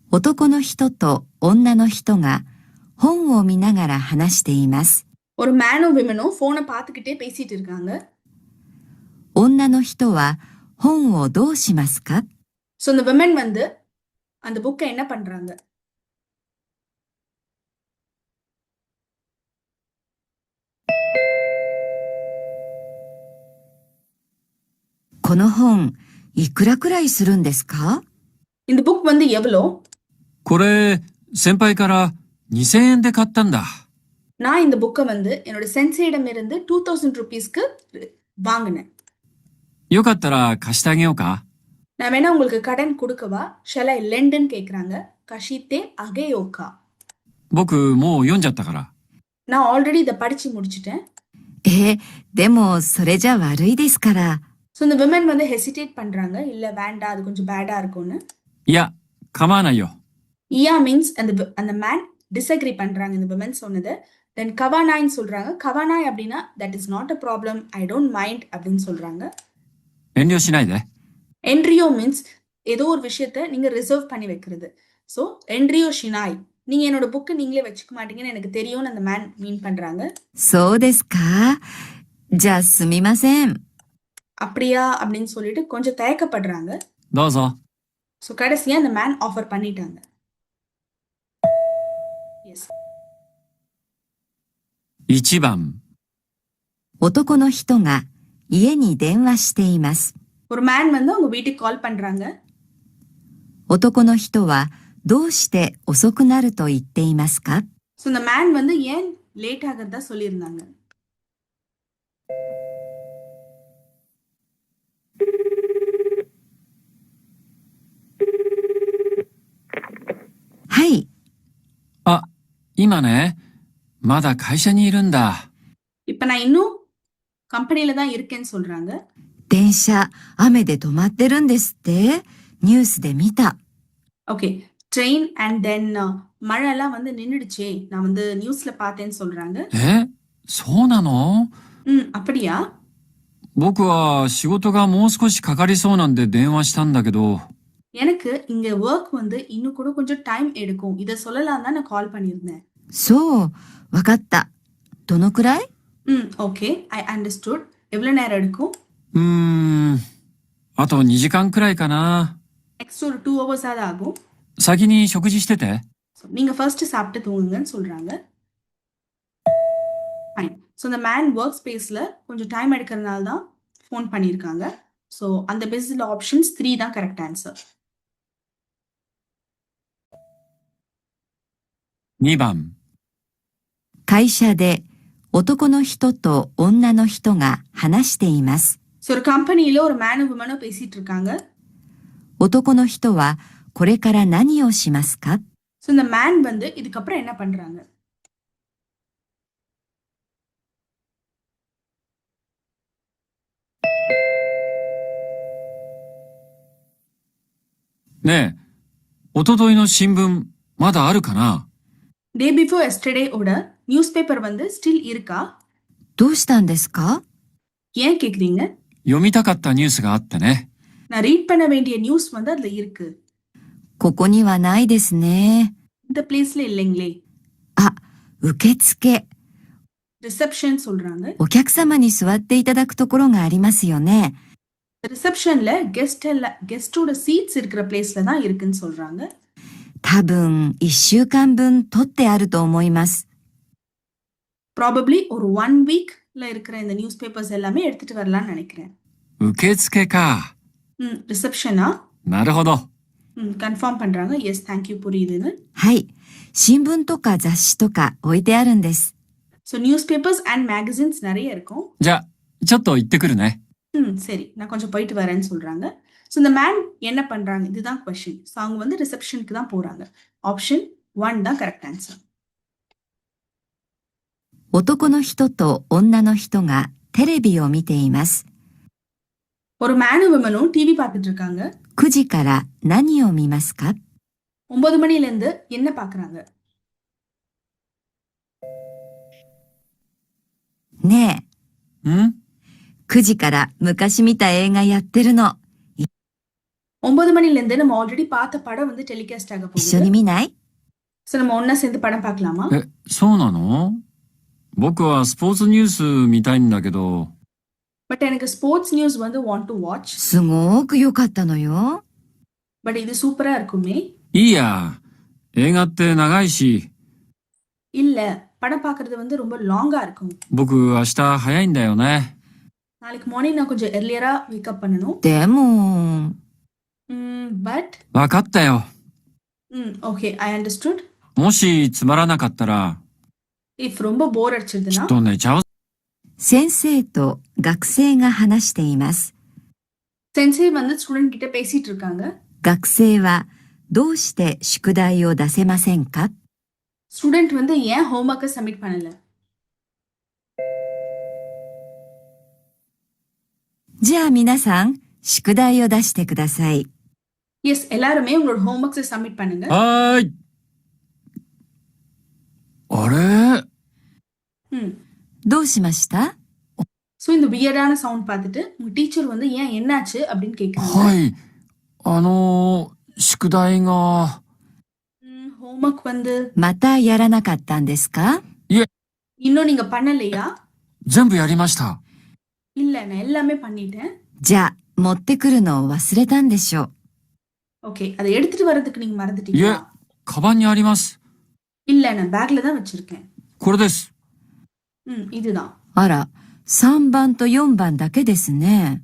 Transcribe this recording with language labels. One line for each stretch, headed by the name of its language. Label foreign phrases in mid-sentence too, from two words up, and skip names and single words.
Japanese: 男の人と女の人が本を見ながら話しています。
Tamil: ஒரு மேனும் விமனும் போனை பார்த்துக்கிட்டே பேசிட்டு இருக்காங்க.
Japanese: 女の人は本をどうしますか？
English: So the women
Tamil: வந்து அந்த புக்கை என்ன பண்றாங்க?
Japanese: この本、いくらくらいするんですか？
Tamil: இந்த புக் வந்து எவ்வளோ?
Japanese: これ、先輩から2000円で買ったんだ。
Tamil: நான் இந்த புக்கை வந்து என்னோட சென்சேயிடம் இருந்து 2000 ரூபீஸ்க்கு வாங்கினேன்.
Japanese: よかったら貸してあげようか？
Tamil: நான் வேணா உங்களுக்கு கடன் கொடுக்கவா?
English: Shall I lend
Tamil: ன்னு கேக்குறாங்க.
Japanese: 貸してあげようか. 僕もう読んじゃったから。
Tamil: நான் ஆல்ரெடி இதை படிச்சு முடிச்சிட்டேன்.
Japanese: でもそれじゃ悪いですから。
Tamil: So இந்த women வந்து ஹெசிடேட் பண்றாங்க. இல்ல வேண்டாம், அது கொஞ்சம் பேடா இருக்கும்னு.
Japanese: いや、構わないよ。
Tamil: இயா மீன்ஸ் அந்த
English: man disagree
Tamil: பண்றாங்க இந்த women சொன்னது. தென் கவானாய்ன்னு சொல்றாங்க. கவானாய் அப்படின்னா
English: that is not a problem, I don't mind
Tamil: அப்படின்னு சொல்றாங்க.
Japanese: 遠慮しないで。
Tamil: என்ட்ரியோ மீன்ஸ் ஏதோ ஒரு விஷயத்த நீங்க ரிசர்வ் பண்ணி வைக்கிறது. ஸோ
Japanese: 遠慮しない,
Tamil: நீங்க என்னோட புக்கு நீங்களே வச்சுக்க மாட்டீங்கன்னு எனக்கு தெரியும்னு அந்த
English: man mean
Tamil: பண்றாங்க.
Japanese: そうですか。じゃあすみません。
Tamil: அப்படியா அப்படின்னு சொல்லிட்டு கொஞ்சம் தயக்கப்படுறாங்க.
Japanese: どうぞ。
Tamil: ஸோ கடைசியா அந்த
English: man offer
Tamil: பண்ணிட்டாங்க. எஸ்.
Japanese: 1 番。男の人が家に電話しています。
Tamil: ஒரு மேன் வந்து அவங்க வீட்டுக்கு கால் பண்றாங்க.
Japanese: 男の人はどうして遅くなると言っていますか？
Tamil: ஸோ இந்த மேன் வந்து ஏன் லேட் ஆகிறதா சொல்லியிருந்தாங்க.
Japanese: はい。あ、今ね、まだ会社にいるんだ。
Tamil: இப்ப நான் இன்னும் கம்பெனில தான் இருக்கேன்னு சொல்றாங்க.
Japanese: 電車、雨で止まってるんですって？ニュースで見た。
English: Okay, train and then
Tamil: மழைலாம் வந்து நின்னுடுச்சே, நான் வந்து நியூஸ்ல பார்த்தேன்னு சொல்றாங்க.
Japanese: そうなの？
Tamil: அப்படியா?
Japanese: 僕は仕事がもう少しかかりそうなんで電話したんだけど。
Tamil: எனக்கு இங்க ஒர்க் வந்து இன்னும் கூட கொஞ்சம் டைம் எடுக்கும், இதை சொல்லலாம் தான் நான் கால் பண்ணியிருந்தேன்.
Japanese: そう、わかった。どのくらい？
English: Okay, I understood.
Tamil: எவ்வளவு நேரம் எடுக்கும்?
Japanese: あと2時間くらいかな。
Tamil: நெக்ஸ்ட் ஒரு 2 hours ஆகுது ஆகும்.
Japanese: 先に食事してて。
Tamil: நீங்க ஃபர்ஸ்ட் சாப்பிட்டு தூங்குங்கன்னு சொல்றாங்க. ஃபைன். ஸோ இந்த
English: man work space
Tamil: கொஞ்சம் டைம் எடுக்கிறதுனால தான் ஃபோன் பண்ணியிருக்காங்க. ஸோ அந்த பெஸ்ட்ல ஆப்ஷன்ஸ் 3 தான்
English: correct answer.
Japanese: 2 番。会社で男の人と女の人が話しています。
Tamil: ஸோ ஒரு கம்பெனியில ஒரு மேனும் விமனும் பேசிட்டு இருக்காங்க.
Japanese: 男の人はこれから何をしますか？
Tamil: ஸோ இந்த மேன் வந்து இதுக்கப்புறம் என்ன பண்றாங்க?
Japanese: ねえ、おとといの新聞まだあるかな？
English: day before yesterday
Tamil: ஓட
English: news paper
Tamil: வந்து ஸ்டில் இருக்கா?
Japanese: どうしたんですか？
Tamil: ஏன் கேக்குறீங்க?
Japanese: 読みたかったニュースがあってね。
Tamil: நான் ரீட் பண்ண வேண்டிய நியூஸ் வந்து அதுல இருக்கு.
Japanese: ここにはないですね。
Tamil: இந்த பிளேஸ்ல இல்லைங்களே.
Japanese: あ、受付。
Tamil: ரிசப்ஷன் சொல்றாங்க.
Japanese: お客様に座っていただくところがありますよね。
Tamil: ரிசப்ஷன்ல கெஸ்டோட சீட்ஸ் இருக்கிற பிளேஸ்ல தான் இருக்குன்னு சொல்றாங்க.
Japanese: 多分1週間分取ってあると思います。
Tamil: ப்ராபப்ளி ஒரு 1 வீக்ல இருக்கிற இந்த
English: news papers
Tamil: எல்லாமே எடுத்துட்டு வரலாம்னு நினைக்கிறேன்.
Japanese: 受付か。
Tamil: ரிசப்ஷனா?
Japanese: なるほど。
Tamil: கன்ஃபார்ம் பண்றாங்க.
English: Yes, thank you,
Tamil: புரியுதுன்னு.
Japanese: はい。新聞とか雑誌とか置いてあるんです。
English: So news papers and magazines
Tamil: நிறைய இருக்கும்.
Japanese: じゃあ、ちょっと行ってくるね。
Tamil: சரி, நான் கொஞ்சம் போயிட்டு வரேன்னு சொல்றாங்க. ஸோ இந்த மேன் என்ன பண்றாங்க, இதுதான் கொஸ்டின். ஸோ அவங்க வந்து ரிசப்ஷனுக்கு தான் போறாங்க. ஆப்ஷன் 1 தான்
English: correct answer.
Japanese: 男の人と女の人がテレビを見ています。
Tamil: ஒரு மேனும் விமனும் டிவி பார்த்துட்டு இருக்காங்க.
Japanese: 9 時から何を見ますか？
Tamil: 9 மணில இருந்து என்ன பார்க்கறாங்க?
Japanese: ねえ。ん？ 9時から昔見た映画やってるの。
Tamil: 9 மணிலேருந்து நம்ம ஆல்ரெடி பார்த்த படம் வந்து டெலிகாஸ்ட் ஆக
Japanese: 一緒
Tamil: போகுது.
Japanese: に見ない
Tamil: ஸோ நம்ம ஒண்ணா சேர்ந்து படம் பார்க்கலாமா?
Japanese: そうなの？僕はスポーツニュース見たいんだけど。
Tamil: பட் எனக்கு
English: sports news
Tamil: வந்து
English: want to watch.
Japanese: すごく良かったのよ。
Tamil: பட் இது சூப்பரா இருக்குமே.
Japanese: いいや。映画って長いし。
Tamil: இல்ல, படம் பார்க்கறது வந்து ரொம்ப லாங்கா இருக்கும்.
Japanese: 僕明日早いんだよね。
Tamil: நாளைக்கு மார்னிங் நான் கொஞ்சம்
English: earlier wake up
Tamil: பண்ணணும்.
Japanese: でも、
Tamil: பட்
Japanese: わかったよ。
English: Okay, I understood.
Japanese: もしつまらなかったら、
Tamil: இஃப் ரொம்ப போர்
Japanese: き
Tamil: அடிச்சதுன்னா
Japanese: っと寝ちゃう。先生と学生が話しています。
Tamil: சென்சே வந்து ஸ்டூடெண்ட் கிட்ட பேசிட்டு இருக்காங்க.
Japanese: 学生はどうして宿題を出せませんか
Tamil: ஸ்டூடெண்ட் வந்து ஏன் ஹோம்வொர்க்கை சப்மிட் பண்ணல?
Japanese: じゃあ皆さん、宿題を出してください。
Tamil: எஸ், எல்லாருமே உங்களோட ஹோம்வொர்க்ஸை சப்மிட் பண்ணுங்க.
Japanese: はーい。あれ？どうしました
Tamil: ஸோ இந்த வியர்டான சவுண்ட் பார்த்துட்டு உங்க டீச்சர் வந்து ஏன் என்னாச்சு அப்படின்னு கேட்குறாங்க.
Japanese: はい。宿題が。
Tamil: ஹோம்வொர்க் வந்து
Japanese: またやらなかったんですか
Tamil: இன்னும் நீங்க பண்ணலையா?
Japanese: 全部やりました。
Tamil: இல்ல, நான் எல்லாமே பண்ணிட்டேன்.
Japanese: じゃあ、持ってくるのを忘れたんでしょう。
Tamil: ஓகே, அதை எடுத்துட்டு வர்றதுக்கு நீங்க
Japanese: いえ
Tamil: மறந்துட்டீங்களா?
Japanese: カバンにあります。
Tamil: இல்ல, நான் பேக்ல தான் வச்சிருக்கேன்.
Japanese: これです。
Tamil: இதுதான்.
Japanese: あら、3番と4番だけですね。